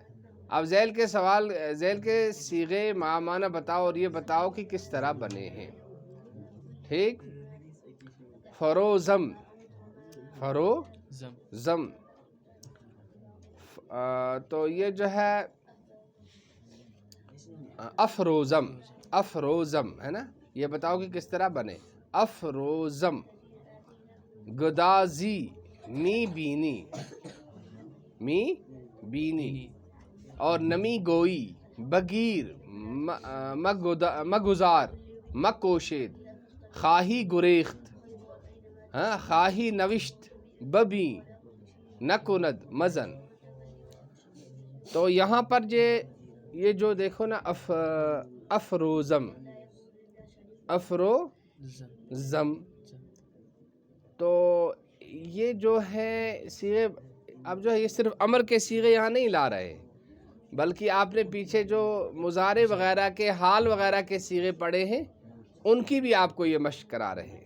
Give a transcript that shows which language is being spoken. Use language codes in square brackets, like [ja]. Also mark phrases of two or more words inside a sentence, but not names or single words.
[ur] اب ذیل کے صیغے معنی بتاؤ، اور یہ بتاؤ کہ کس طرح بنے ہیں، ٹھیک؟ فروزم، فروزم، تو یہ جو ہے افروزم ہے نا، یہ بتاؤ کہ کس طرح بنے۔ [fa] افروزم، گدازی، می بینی، اور نمی گوئی، بگیر، مگزار، مکوشید، خواہی گریخت، خواہی نوشت، ببی، نکند، مزن۔ [ur] تو یہاں پر یہ جو دیکھو نا، افروزم، تو یہ جو ہے صیغے، اب جو ہے یہ صرف امر کے صیغے یہاں نہیں لا رہے، بلکہ آپ نے پیچھے جو مضارع وغیرہ کے، حال وغیرہ کے صیغے پڑھے ہیں ان کی بھی آپ کو یہ مشق کرا رہے ہیں۔